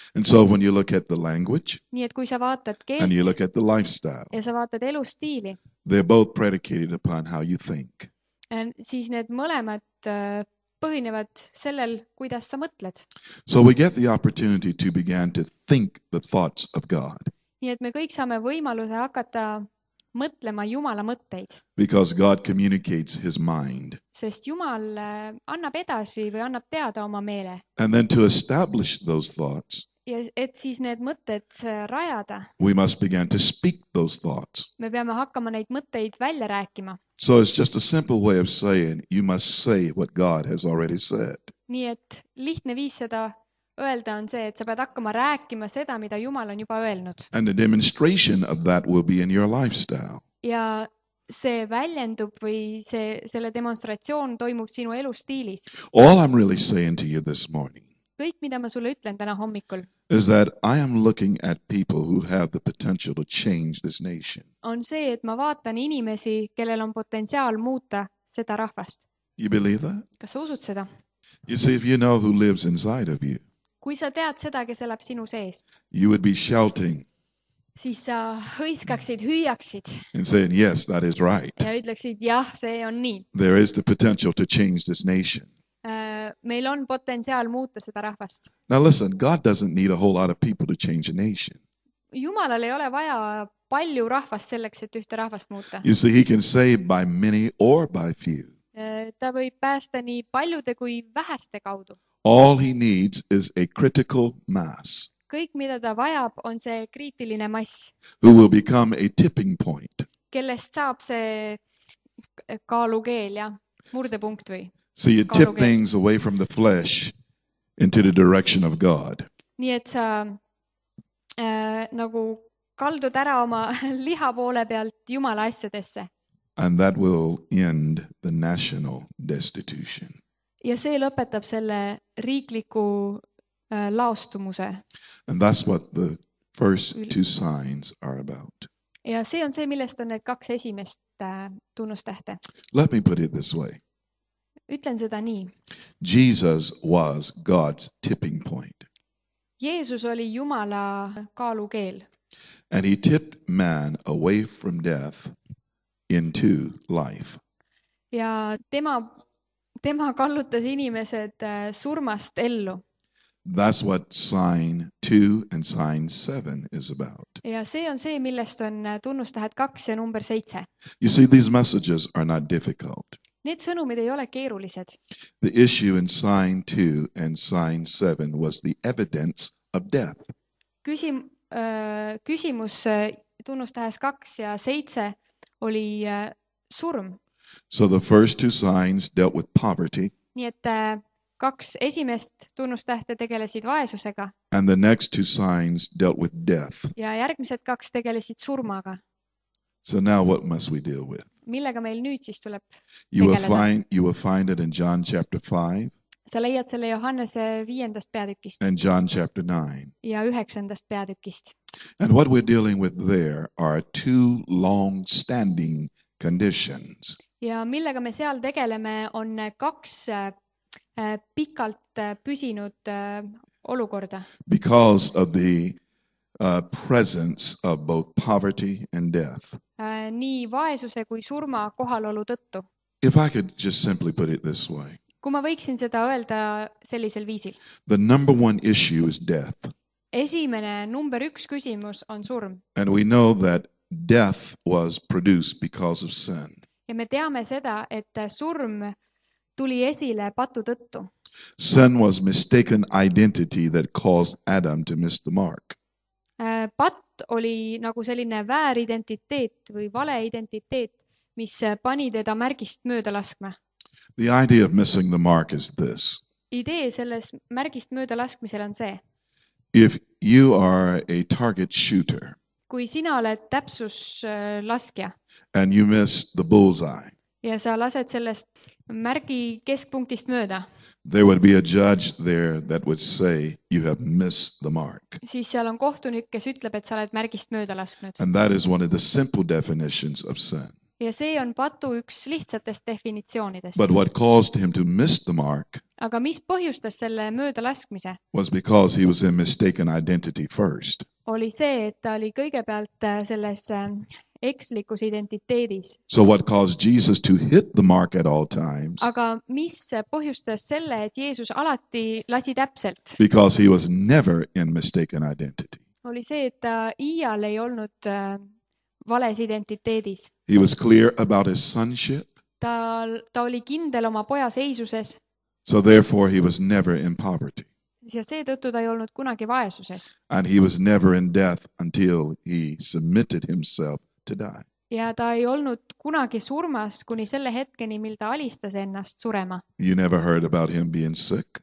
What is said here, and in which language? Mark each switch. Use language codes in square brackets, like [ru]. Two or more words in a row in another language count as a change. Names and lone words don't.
[en] And so when you look at the language [et] Nii et kui sa vaatad [en] and you [et] keelt [en] look at the lifestyle, [et] ja sa vaatad elustiili, [en] they're both predicated upon how you think. [et] siis need mõlemad põhinevad sellel, kuidas sa mõtled. [en] So we get the opportunity to begin to think the thoughts of God, [et] Nii et me kõik saame võimaluse hakata mõtlema Jumala mõtteid, [en] because God communicates his mind. [et] sest Jumal annab edasi või annab teada oma meele. [en] And then to establish those thoughts, [et] Ja et siis need mõtted rajada, [en] we must begin to speak those thoughts. [et] me peame hakkama neid mõtteid välja rääkima. [en] So it's just a simple way of saying you must say what God has already said. [et] Nii et lihtne viis seda öelda on see, et sa pead hakkama rääkima seda, mida Jumal on juba öelnud. [en] And the demonstration of that will be in your lifestyle. [et] Ja see väljendub või selle demonstratsioon toimub sinu elustiilis. [en] All I'm really saying to you this morning [et] Kõik, mida ma sulle ütlen täna hommikul, [en] is that I am looking at people who have the potential to change this nation. [et] on see, et ma vaatan inimesi, kellel on potentsiaal muuta seda rahvast. [en] You believe that? [et] Kas sa usud seda? [en] You see, if you know who lives inside of you, [et] Kui sa tead seda, kes elab sinu sees, [en] you would be shouting [et] siis sa hõiskaksid, hüüaksid [en] and saying, yes, that is right. [et] ja ütleksid, jah, see on nii. [en] There is the potential to change this nation. [et] Meil on potentsiaal muuta seda rahvast. [en] Now listen, God doesn't need a whole lot of people to change a nation. [et] Jumalal ei ole vaja palju rahvast selleks, et ühte rahvast muuta. [en] You see, he can save by many or by few. [et] Ta võib päästa nii paljude kui väheste kaudu. [en] All he needs is a critical mass [et] Kõik, mida ta vajab, on see kriitiline mass, [en] who will become a tipping point. [et] kellest saab see kaalukeel ja murdepunkt või. [en] So you tip [et] Kaalukeel. [en] things away from the flesh into the direction of God. [et] nii et sa nagu kaldud ära oma liha poole pealt Jumala asjadesse. [en] And that will end the national destitution. [et] Ja see lõpetab selle riikliku laostumuse. [en] And that's what the first two signs are about. [et] Ja see on see, millest on need kaks esimest tunnustähte. [en] Let me put it this way. [et] Ütlen seda nii. [en] Jesus was God's tipping point. [et] Jeesus oli Jumala kaalukeel. [en] And he tipped man away from death into life. [et] Ja tema kallutas inimesed surmast ellu. [en] That's what sign 2 and sign 7 is about. [et] Ja see on see, millest on tunnustähed 2 ja number 7. [en] You see, these messages are not difficult. [et] Need sõnumid ei ole keerulised. [en] The issue in sign 2 and sign 7 was the evidence of death. [et] Küsimus tunnustähes 2 ja 7 oli surm. [en] So the first two signs dealt with poverty. [et] Nii et kaks esimest tunnustähte tegelesid vaesusega. [en] And the next two signs dealt with death. [et] Ja järgmised kaks tegelesid surmaga. [en] So now what must we deal with? [et] Millega meil nüüd siis tuleb [en] You [et] tegeleda? [en] will find it in John chapter 5 [et] Sa leiad selle Johannese 5. peatükist [en] and John chapter 9. [et] ja 9. peatükist. [en] And what we're dealing with there are two long-standing conditions. [et] Ja millega me seal tegeleme, on kaks pikalt püsinud olukorda. [en] Because of the presence of both poverty and death. [et] Nii vaesuse kui surma kohalolu tõttu. [en] If I could just simply put it this way. [et] Kui ma võiksin seda öelda sellisel viisil. [en] The number one issue is death. [et] Esimene number 1 küsimus on surm. [en] And we know that death was produced because of sin. [et] Ja me teame seda, et surm tuli esile patu tõttu. [en] Sin was mistaken identity that caused Adam to miss the mark. [et] Patt oli nagu selline vääridentiteet või valeidentiteet, mis pani teda märgist mööda laskma. [en] The idea of missing the mark is this. [et] Idee selles märgist mööda laskmisel on see. [en] If you are a target shooter. [et] Kui sina oled täpsuslaskja. [en] And you miss the bullseye. [et] Ja sa lased sellest märgi keskpunktist mööda. [en] There would be a judge there that would say you have missed the mark. [et] Siis seal on kohtunik, kes ütleb, et sa oled märgist mööda lasknud. [en] And that is one of the simple definitions of sin. [et] Ja see on patu üks lihtsatest definitsioonidest. [en] But what caused him to miss the mark? [et] Aga mis põhjustas selle mööda laskmise? [en] Was because he was in mistaken identity first. [et] Oli see, et ta oli kõigepealt selles ekslikus identiteedis. [en] So what caused Jesus to hit the mark at all times? [et] Aga mis põhjustas selle, et Jeesus alati lasi täpselt? [en] Because he was never in mistaken identity. [et] Oli see, et ta iial ei olnud vales identiteedis. [en] He was clear about his sonship. [et] Ta oli kindel oma poja seisuses. [en] So therefore he was never in poverty. [et] Ja seetõttu ta ei olnud kunagi vaesuses. [en] And he was never in death until he submitted himself to die. [et] Ja ta ei olnud kunagi surmas kuni selle hetkeni, mil ta alistas ennast surema. [en] You never heard about him being sick?